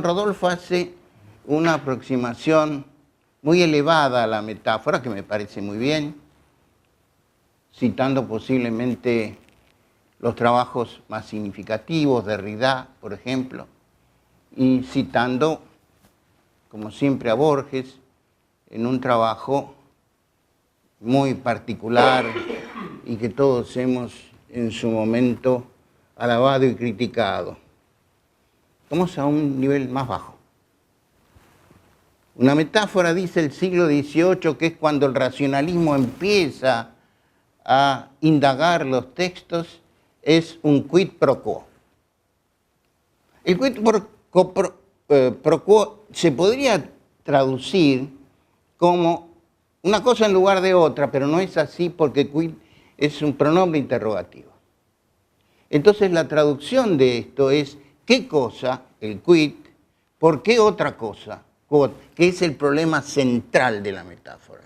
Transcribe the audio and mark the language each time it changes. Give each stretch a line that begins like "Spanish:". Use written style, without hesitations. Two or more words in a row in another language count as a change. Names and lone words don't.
Spanish: Rodolfo hace una aproximación muy elevada a la metáfora, que me parece muy bien, citando posiblemente los trabajos más significativos, de Derrida, por ejemplo, y citando, como siempre, a Borges, en un trabajo muy particular y que todos hemos en su momento alabado y criticado. Vamos a un nivel más bajo. Una metáfora, dice el siglo XVIII, que es cuando el racionalismo empieza a indagar los textos, es un
Latin: quid pro quo.
Spanish: El
Latin: quid pro quo
Spanish: se podría traducir como una cosa en lugar de otra, pero no es así porque quid es un pronombre interrogativo. Entonces la traducción de esto es ¿qué cosa? El quid, ¿por qué otra cosa? Quod, que es el problema central de la metáfora.